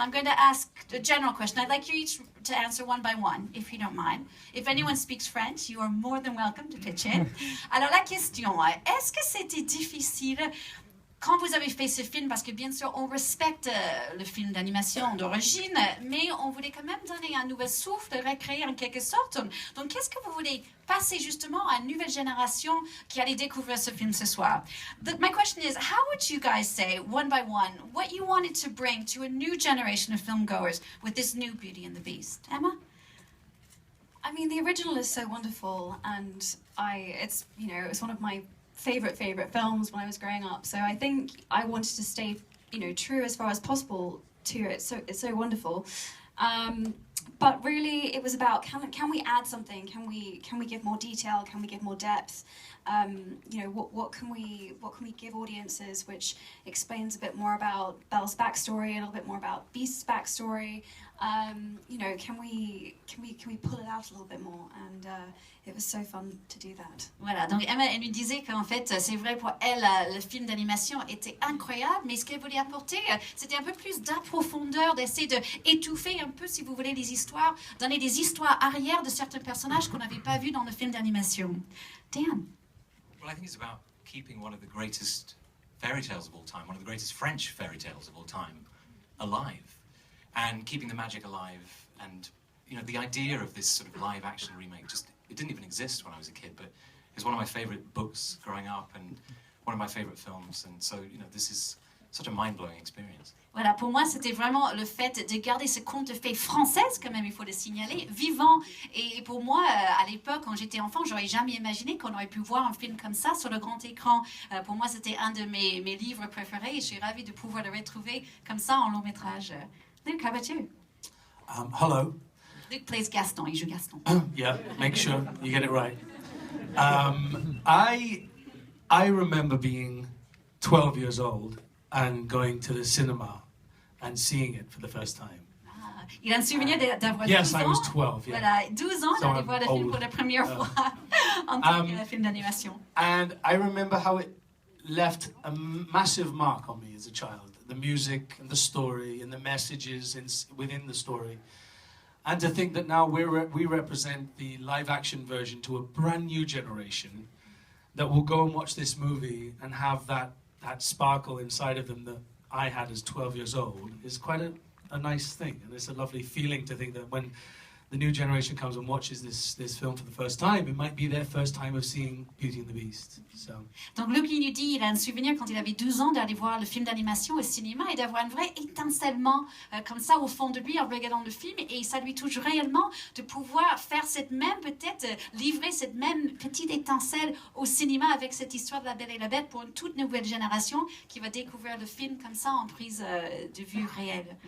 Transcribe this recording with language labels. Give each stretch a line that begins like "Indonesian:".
English: I'm going to ask a general question. I'd like you each to answer one by one, if you don't mind. If anyone speaks French, you are more than welcome to pitch in.
French: Alors la question, est-ce que c'était difficile quand vous avez fait ce film, parce que bien sûr on respecte le film d'animation d'origine, mais on voulait quand même donner un nouvel souffle, recréer en quelque sorte. Donc qu'est-ce que vous voulez passer justement à une nouvelle génération qui allait découvrir ce film ce soir?
English: My question is, how would you guys say, one by one, what you wanted to bring to a new generation of filmgoers with this new Beauty and the Beast? Emma? I mean, the original is so wonderful, and it's one of my favorite films when I was growing up. So I think I wanted to stay, true as far as possible to it. So it's so wonderful. But really, it was about can we add something? Can we give more detail? Can we give more depth? What can we give audiences which explains a bit more about Belle's backstory, a little bit more about Beast's backstory? Can we pull it out a little bit more? And it was so fun to do that.
French: Voilà, donc Emma, elle lui disait qu'en fait, c'est vrai pour elle, le film d'animation était incroyable, mais ce qu'elle voulait apporter, c'était un peu plus d'approfondeur, d'essayer d'étouffer un peu, si vous voulez, les histoires, donner des histoires arrière de certains personnages qu'on n'avait pas vus dans le film d'animation. Dan?
English: Well, I think it's about keeping one of the greatest fairy tales of all time, one of the greatest French fairy tales of all time, alive. And keeping the magic alive, and the idea of this sort of live action remake it didn't even exist when I was a kid, but it was one of my favorite books growing up and one of my favorite films, and so this is such a mind-blowing experience.
French: Voilà, pour moi, c'était vraiment le fait de garder ce conte de fées française, quand même, il faut le signaler, vivant. Et pour moi, à l'époque, quand j'étais enfant, j'aurais jamais imaginé qu'on aurait pu voir un film comme ça sur le grand écran. Pour moi, c'était un de mes livres préférés et je suis ravie de pouvoir le retrouver comme ça en long métrage.
English: Luke, how about you? Hello. Luke plays Gaston,
French: il joue Gaston.
English: Yeah, make sure you get it right. I remember being 12 years old and going to the cinema and seeing it for the first time.
French: Ah, il a un souvenir d'avoir 12 ans.
English: Yes, I was 12, yeah.
French: Voilà, 12 ans,
English: So
French: d'aller voir le film pour la première fois en tant que film d'animation.
English: And I remember how it left a massive mark on me as a child. The music and the story and the messages within the story. And to think that now we represent the live-action version to a brand new generation that will go and watch this movie and have that sparkle inside of them that I had as 12 years old is quite a nice thing. And it's a lovely feeling to think that when the new generation comes and watches this film for the first time, it might be their first time of seeing Beauty and the Beast. So.
French: Donc Luke nous dit, il a un souvenir quand il avait 12 ans d'aller voir le film d'animation au cinéma et d'avoir un vrai étincellement comme ça au fond de lui en regardant le film, et ça lui touche réellement de pouvoir faire livrer cette même petite étincelle au cinéma avec cette histoire de la Belle et la Bête pour une toute nouvelle génération qui va découvrir le film comme ça en prise de vue réelle.